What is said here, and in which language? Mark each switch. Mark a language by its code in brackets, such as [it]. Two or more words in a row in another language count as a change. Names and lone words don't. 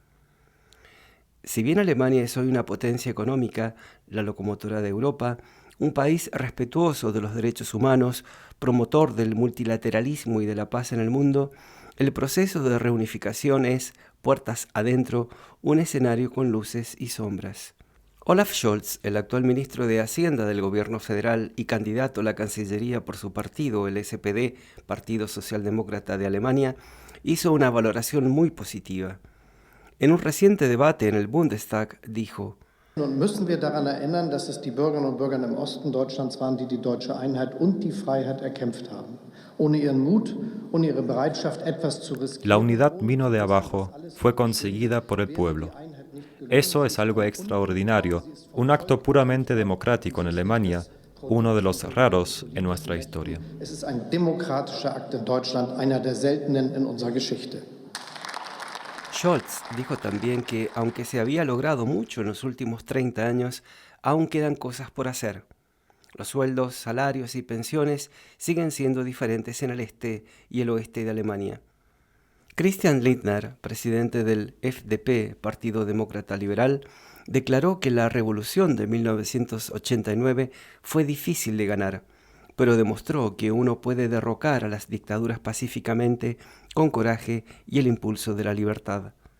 [es] Si bien Alemania es hoy una potencia económica, la locomotora de Europa, un país respetuoso de los derechos humanos, promotor del multilateralismo y de la paz en el mundo, el proceso de reunificación es, puertas adentro, un escenario con luces y sombras. Olaf Scholz, el actual ministro de Hacienda del gobierno federal y candidato a la Cancillería por su partido, el SPD, Partido Socialdemócrata de Alemania, hizo una valoración muy positiva. En un reciente debate en el Bundestag dijo: [de] Nun müssen wir daran erinnern, dass es die Bürgerinnen und Bürger im Osten Deutschlands waren, die die deutsche Einheit und die Freiheit erkämpft haben. Ohne ihren Mut, ohne ihre Bereitschaft, etwas zu riskieren. [es] La unidad vino de abajo, fue conseguida por el pueblo. Eso es algo extraordinario, un acto puramente democrático en Alemania, uno de los raros en nuestra historia. [de] Es ist ein demokratischer Akt in Deutschland, einer der seltenen in unserer Geschichte. [es] Scholz dijo también que, aunque se había logrado mucho en los últimos 30 años, aún quedan cosas por hacer. Los sueldos, salarios y pensiones siguen siendo diferentes en el este y el oeste de Alemania. Christian Lindner, presidente del FDP, Partido Demócrata Liberal, declaró que la revolución de 1989 fue difícil de ganar, pero demostró que uno puede derrocar a las dictaduras pacíficamente, con coraje y el impulso de la libertad.